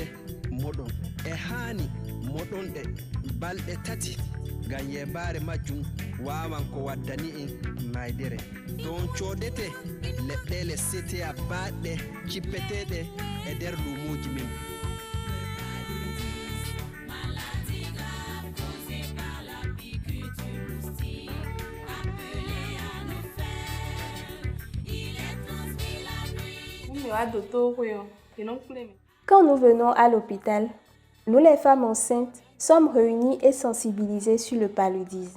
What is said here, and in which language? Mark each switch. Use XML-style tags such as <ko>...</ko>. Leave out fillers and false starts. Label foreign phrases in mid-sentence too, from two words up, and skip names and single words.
<ff>moɗon e hani moɗonɗe balɗe tati ngam yebare majjum wawan ko waddani en maydere don coodete leɗɗele CTA baɗɗe cippeteɗe e nder luumoji min.</ff> <fr>Quand nous venons à l'hôpital, nous les femmes enceintes sommes réunies et sensibilisées sur le paludisme.</fr>